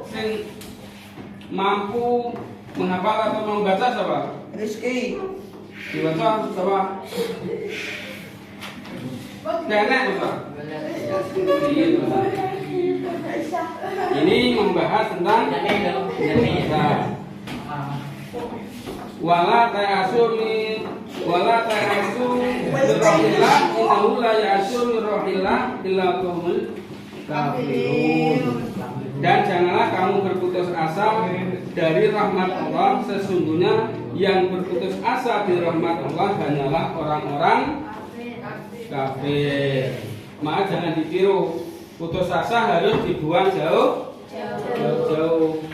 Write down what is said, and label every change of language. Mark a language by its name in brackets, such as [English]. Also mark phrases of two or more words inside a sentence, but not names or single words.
[Indonesian] Sing mampu menghafal atau membaca siapa? Rizki. Dibaca siapa? Nenek Bapak. Ini membahas tentang [Arabic] ولا تيأسوا من روح الله إنه لا ييأس من روح الله إلا القوم الكافرون. [Indonesian] Dan janganlah kamu berputus asa dari rahmat Allah. Sesungguhnya yang berputus asa dari rahmat Allah hanyalah orang-orang kafir. Maka jangan ditiru. Putus asa harus dibuang jauh-jauh.